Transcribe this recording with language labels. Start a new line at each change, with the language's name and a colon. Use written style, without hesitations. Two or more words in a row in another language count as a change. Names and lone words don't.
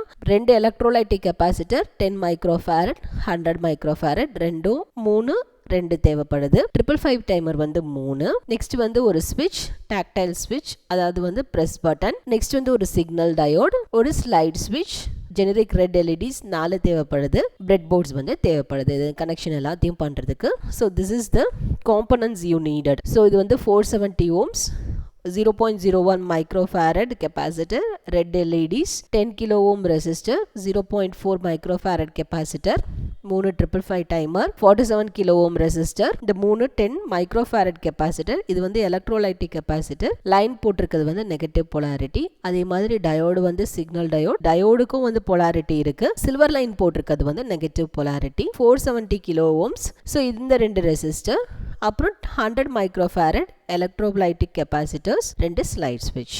Tamil: 2
English: electrolytic capacitor 10 microfarad, 100 microfarad,
Tamil: 2 தேவைப்படுது. 555 டைமர் வந்து 3. நெக்ஸ்ட் வந்து ஒரு ஸ்விட்ச்,
English: tactile switch,
Tamil: அதாவது வந்து
English: press button.
Tamil: நெக்ஸ்ட் வந்து ஒரு
English: signal diode,
Tamil: ஒரு
English: slide switch, generic red LEDs
Tamil: 4 தேவைப்படுது.
English: bread boards
Tamil: வந்து தேவைப்படுது இது கனெக்ஷன் எல்லாத்தையும் பண்ணுறதுக்கு.
English: so this is the components you needed. ஸோ
Tamil: இது வந்து
English: 470 ohms, 0.01 microfarad capacitor, red LEDs, 10 kilo ohm resistor, 0.4 microfarad capacitor, 3 555 timer, 47 kilo ohm resistor, இந்த 3 10 microfarad capacitor.
Tamil: இது வந்து
English: electrolytic capacitor.
Tamil: லைன் போட்டிருக்கிறது வந்து
English: negative polarity.
Tamil: அதே மாதிரி டயோடு வந்து
English: signal diode,
Tamil: டயோடுக்கும் வந்து polarity இருக்கு.
English: silver line
Tamil: போட்டிருக்கிறது வந்து
English: negative polarity. 470 kilo ohms.
Tamil: ஸோ இந்த 2 ரெசிஸ்டர், அப்புறம் 100
English: microfarad electrolytic capacitors,
Tamil: 2
English: slide switch.